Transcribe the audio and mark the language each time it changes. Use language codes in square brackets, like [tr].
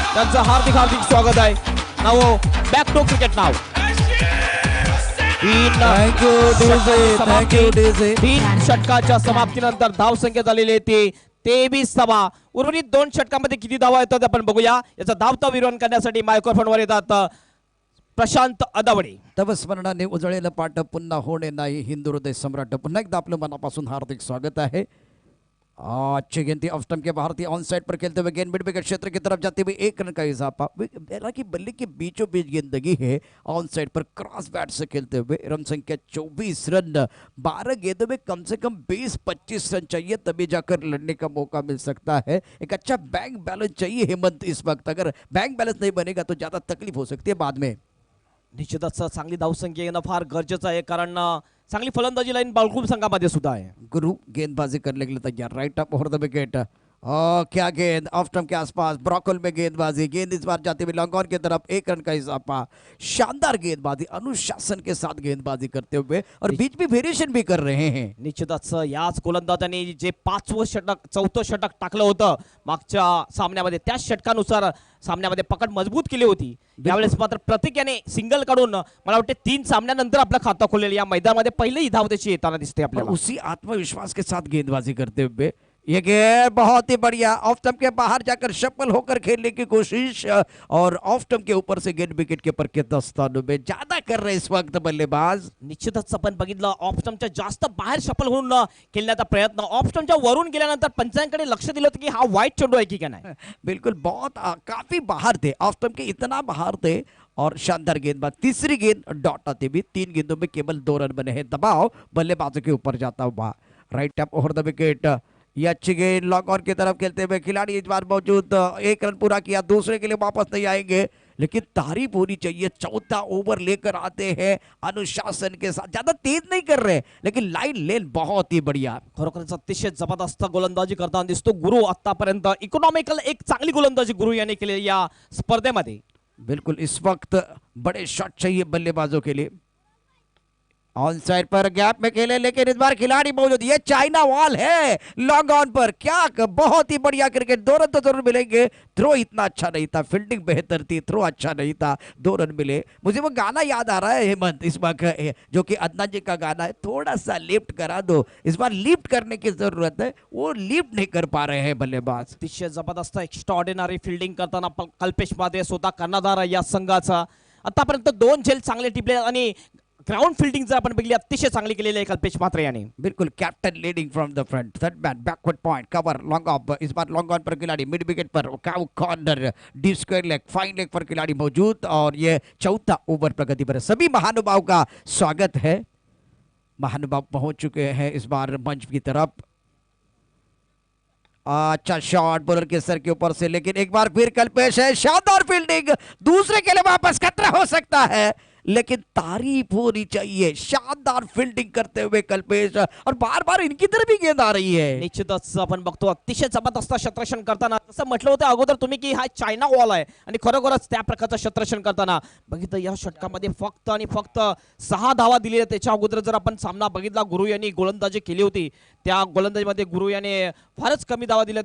[mr] त्यांचं हार्दिक हार्दिक स्वागत आहे। नाव बॅक टू क्रिकेट नाव तीन षटकाच्या समाप्तीनंतर धाव संख्या झालेली ती 23 धावा। उर्वरित 2 षटकांमध्ये किती धावा येतात आपण बघूया। याचा धावता विरोध करण्यासाठी मायक्रोफोनवर येतात प्रशांत अदावडे। तव स्मरणाने उजळलेलं पाट पुन्हा होणे नाही, हिंदू हृदय सम्राट। पुन्हा एकदा आपलं मनापासून हार्दिक स्वागत है। [hi] अच्छी गेंद ऑफ स्टंप के भारतीय ऑन साइड पर खेलते हुए गेंद मिड विकेट क्षेत्र की तरफ जाते हुए 1 रन का इजाफा। हालांकि बल्ले के बीचों बीच गेंद लगी है ऑन साइड पर क्रॉस बैट से खेलते हुए। रन संख्या 24 रन। 12 गेंदों में कम से कम 20-25 रन चाहिए, तभी जाकर लड़ने का मौका मिल सकता है। एक अच्छा बैंक बैलेंस चाहिए हेमंत इस वक्त। अगर बैंक बैलेंस नहीं बनेगा तो ज्यादा तकलीफ हो सकती है बाद में। [mr] निश्चितच चांगली धावसंख्या येणं फार गरजेचं आहे, कारण चांगली फलंदाजी लाईन बाळगुम संघामध्ये सुद्धा आहे। [hi] गुरु गेंदबाजी करने के लिए तैयार, right up over the wicket. क्या गेंद ऑफ स्टंप के आसपास, ब्रॉकल में गेंदबाजी। गेंद इस बार जाते हुए लॉन्ग ऑन की तरफ, 1 रन का इजाफा। शानदार गेंदबाजी, अनुशासन के साथ गेंदबाजी करते हुए और बीच में वेरिएशन भी कर रहे हैं। [mr] निश्चितच याच गोलंदाजांनी जे 5वं षटक 4थं षटक टाकलं होतं मागच्या सामन्यामध्ये, त्याच षटकानुसार सामन्यामध्ये पकड मजबूत केली होती। यावेळेस मात्र प्रत्येक याने सिंगल काढून मला वाटते 3 सामन्यानंतर आपलं खातं खोललेलं या मैदानामध्ये पहिली धाव त्याची येताना दिसते आपल्याला। [hi] उसी आत्मविश्वास के साथ गेंदबाजी करते हुए ये गेंद बहुत ही बढ़िया ऑफ स्टंप के बाहर जाकर शफल होकर खेलने की कोशिश, और ऑफ स्टंप के ऊपर से गेंद विकेट कीपर के दस्तानों में ज्यादा कर रहे इस वक्त बल्लेबाज। [mr] निश्चितच आपण बघितलं ऑफ स्टंपच्या जास्त बाहेर शफल होऊन खेळण्याचा प्रयत्न, ऑफ स्टंपच्या वरून गेल्यानंतर पंचांकडे लक्ष दिलं होतं की हा वाईट चेंडू आहे की काय नाही। [hi] बिल्कुल बहुत काफी बाहर थे, ऑफ स्टंप के इतना बाहर थे। और शानदार गेंदबाज, तीसरी गेंद डॉट आते भी 3 गेंदों में केवल 2 रन बने हैं। दबाव बल्लेबाजों के ऊपर जाता हुआ, right up over the wicket. ये अच्छी गेंद लॉन्ग ऑन की तरफ खेलते हुए खिलाड़ी इस बार मौजूद, 1 रन पूरा किया, दूसरे के लिए वापस नहीं आएंगे, लेकिन तारीफ होनी चाहिए। 4था ओवर लेकर आते हैं अनुशासन के साथ, ज्यादा तेज नहीं कर रहे लेकिन लाइन लेन बहुत ही बढ़िया। [mr] खरोखरच अतिशय जबरदस्त गोलंदाजी करताना दिसतो गुरु। आतापर्यंत इकॉनॉमिकल एक चांगली गोलंदाजी गुरु यांनी केली या स्पर्धेमध्ये। [hi] बिल्कुल इस वक्त बड़े शॉट चाहिए बल्लेबाजों के लिए। ऑन साइड पर गैप में खेले, लेकिन इस बार खिलाड़ी मौजूद, ये चाइना वॉल है लॉन्ग ऑन पर। क्या बहुत ही बढ़िया क्रिकेट, 2 रन तो जरूर मिलेंगे। थ्रो इतना अच्छा नहीं था, फील्डिंग बेहतर थी, थ्रो अच्छा नहीं था, 2 रन मिले। मुझे वो गाना याद आ रहा है हेमंत इस बार जो कि अदनान जी का गाना है, थोड़ा सा लिफ्ट करा दो। इस बार लिफ्ट करने की जरूरत है, वो लिफ्ट नहीं कर पा रहे हैं बल्लेबाज। [mr] अतिशय जबरदस्त एक्स्ट्रॉर्डिनरी फिल्डिंग करताना कल्पेश मादे स्वतः कर्णधार या संघाचा। आतापर्यंत 2 झेल चांगले टिपले आणि ग्राउंड फील्डिंग जर आपण बघली अतिशय चांगली केलेली आहे कल्पेश म्हात्रे याने। [en] बिल्कुल captain leading from the front, third man backward point cover long off. [hi] इस बार लॉन्ग ऑन पर खिलाड़ी, मिड विकेट पर cow corner, deep square leg, fine leg पर खिलाड़ी मौजूद, और ये 4था ओवर प्रगति पर। सभी महानुभाव का स्वागत है। महानुभाव पहुंच चुके हैं इस बार मंच की तरफ। अच्छा शॉट बॉलर के सर के ऊपर से, लेकिन एक बार फिर कल्पेश है, शानदार फील्डिंग, दूसरे के लिए वापस खतरा हो सकता है। लेकिन तारीफ होनी चाहिए, शानदार फील्डिंग करते हुए कल्पेश, और बार बार इनकी तरफ भी गेंद आ रही है। [mr] निश्चितच आपण बघतो अतिशय जबरदस्त क्षेत्ररक्षण करताना, जसं म्हटलं होतं अगोदर तुम्ही की हा चायना वॉल आहे आणि खरोखरच त्या प्रकारचं क्षेत्ररक्षण करताना बघितलं या षटकामध्ये फक्त आणि फक्त 6 धावा दिल्या. त्याच्या अगोदर जर आपण सामना बघितला, गुरु यांनी गोलंदाजी केली होती, त्या गोलंदाजीमध्ये गुरु याने फारच कमी धावा दिल्या.